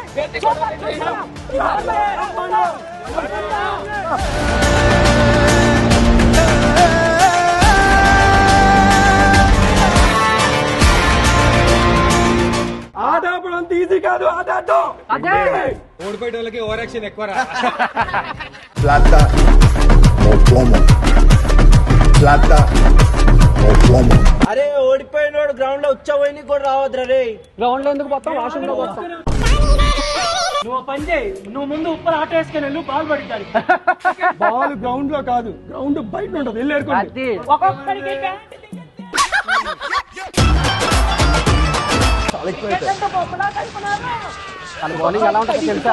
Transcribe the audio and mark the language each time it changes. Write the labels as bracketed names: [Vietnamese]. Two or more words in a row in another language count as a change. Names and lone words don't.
[Telugu] ఆడప్పుడు అంత ఈజీ కాదు ఓడిపోయే వాళ్ళకి [English] over action [Telugu] ఎక్కువ [Spanish] Plata o plomo. Plata o plomo. [Telugu] అరే ఓడిపోయినోడు గ్రౌండ్ లో ఉచ్చపోయి కూడా రావద్దురా రే. గ్రౌండ్ లో ఎందుకు పోతాం వాష్రూమ్ లో పోతాం. నువ్వు పని చేయి, నువ్వు ముందు ఉప్పర్ ఆట వేసుకుని వెళ్ళు, బాల్ పడిద్దారు. బాల్ గ్రౌండ్ లో కాదు, గ్రౌండ్ బయట ఉంటుంది, వెళ్ళి ఏరుకోండి. ఒక్కొక్కడికి బౌలింగ్ ఎలా ఉంటుందో తెలుసా?